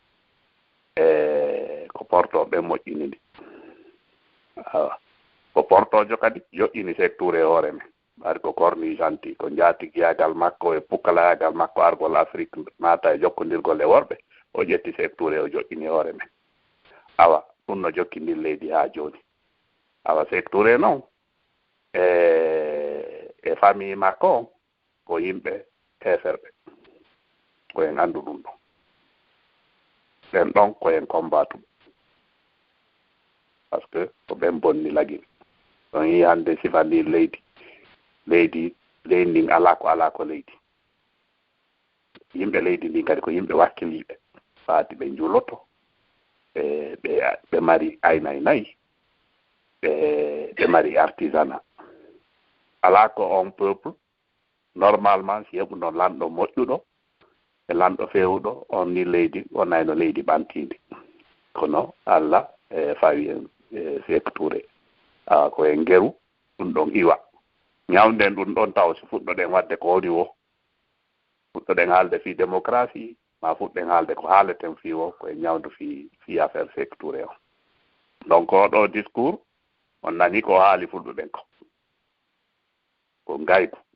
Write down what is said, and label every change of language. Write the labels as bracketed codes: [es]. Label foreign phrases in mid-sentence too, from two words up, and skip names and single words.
[ff] ko portoɓe moƴƴini ndi ko portojo kadi yoƴƴini Sékou Touré hoore men ari ko korni janti ko jaatigiyagal makko e pukkalayagal makko argol Afrique mata e jokkodirgol e worɓe o ƴetti Sékou Touré o joƴƴini hoore men awa ɗum no jokkindin leydi ha joni awa Sékou Touré noon e famille makko ko yimɓe heferɓe koyen andu ɗum ɗon ɓen ɗon koyen combatuɓe par ce que ko ɓen bonni lagine ɗon yi hande sifandi leydi ndin ala ko leydi yimɓe leydi ndin kadi ko yimɓe wakkiliɓe faati ɓe juloto ɓe mari aynay nayyi ɓe mari artisanat ala ko on peuple normalement si heɓuno lanɗo moƴƴuɗo e lanɗo fewuɗo on ni leydi wonayno leydi ɓantindi kono Allah fawi en Sékou Touré ko en ngeru ɗum ɗon iwa ñawden ɗum ɗon taw so fuɗɗoɗen wadde ko woni wo fuɗɗoɗen haalde fi démocratie ma fuɗɗen haalde ko haaleten fi wo koye ñawdu fi affaire Sékou Touré o donc oɗo discours on nani ko haali fulɓe ɓen ko ngaygu